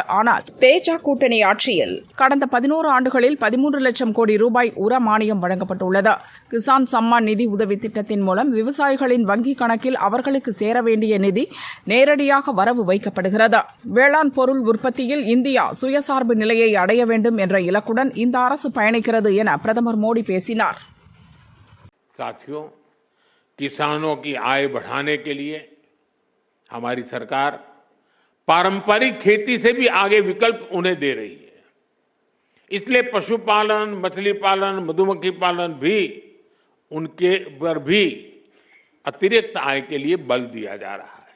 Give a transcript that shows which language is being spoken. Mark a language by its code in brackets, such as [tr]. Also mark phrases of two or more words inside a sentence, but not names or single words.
[ta] ஆனால் தேஜ கூட்டணி ஆட்சியில் கடந்த 11 ஆண்டுகளில் 13 லட்சம் கோடி ரூபாய் உர மானியம் வழங்கப்பட்டுள்ளது. கிசான் சம்மான் நிதி உதவி திட்டத்தின் மூலம் விவசாயிகளின் வங்கிக் கணக்கில் அவர்களுக்கு சேர வேண்டிய நிதி நேரடியாக வரவு வைக்கப்படுகிறது. வேளாண் பொருள் உற்பத்தியில் இந்தியா சுயசார்பு நிலையை அடைய வேண்டும் என்ற இலக்குடன் இந்த அரசு பயணிக்கிறது என பிரதமர் மோடி பேசினார். [hi] किसानों की आय बढ़ाने के लिए हमारी सरकार पारंपरिक खेती से भी आगे विकल्प उन्हें दे रही है. इसलिए पशुपालन, मछली पालन, मधुमक्खी पालन भी उनके पर भी अतिरिक्त आय के लिए बल दिया जा रहा है.